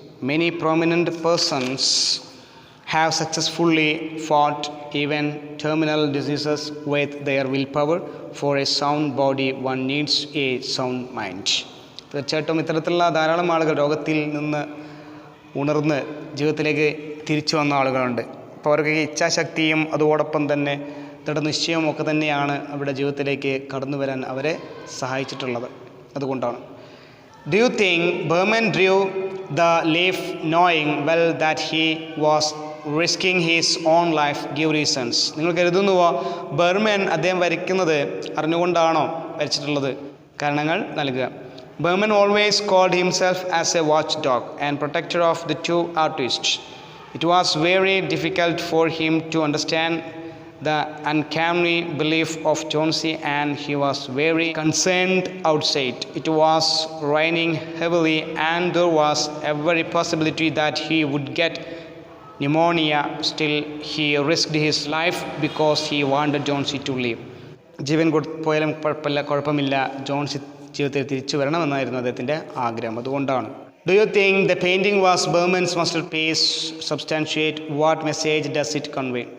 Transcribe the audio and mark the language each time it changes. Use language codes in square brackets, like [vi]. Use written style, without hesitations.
[en] Many prominent persons have successfully fought even terminal diseases with their willpower. For a sound body, one needs a sound mind. [ml] തീർച്ചയായിട്ടും ഇത്തരത്തിലുള്ള ധാരാളം ആളുകൾ രോഗത്തിൽ നിന്ന് ഉണർന്ന് ജീവിതത്തിലേക്ക് തിരിച്ചു വന്ന ആളുകളുണ്ട്. അപ്പോൾ അവർക്ക് ഇച്ഛാശക്തിയും അതോടൊപ്പം തന്നെ ദൃഢനിശ്ചയവും ഒക്കെ തന്നെയാണ് അവരുടെ ജീവിതത്തിലേക്ക് കടന്നു വരാൻ അവരെ സഹായിച്ചിട്ടുള്ളത്. അതുകൊണ്ടാണ്. [en] Do you think Berman drew the leaf knowing well that he was risking his own life give reasons. [ml] നിങ്ങൾ കരുതുന്നുവോ ബർമൻ അദ്ദേഹം വരയ്ക്കുന്നത് അറിഞ്ഞുകൊണ്ടാണോ വരച്ചിട്ടുള്ളത്? കാരണങ്ങൾ നൽകുക. [en] Berman always called himself as a watchdog and protector of the two artists. It was very difficult for him to understand the uncanny belief of Jonesy, and he was very concerned outside. It was raining heavily and there was every possibility that he would get pneumonia. Still, he risked his life because he wanted Jonesy to live. [ml] ജീവൻ പോയാലും കുഴപ്പമില്ല, ജോൺസി ജീവിതത്തിൽ തിരിച്ചു വരണമെന്നായിരുന്നു അദ്ദേഹത്തിൻ്റെ ആഗ്രഹം. അതുകൊണ്ടാണ്. [en] Do you think the painting was Berman's masterpiece? Substantiate what message does it convey?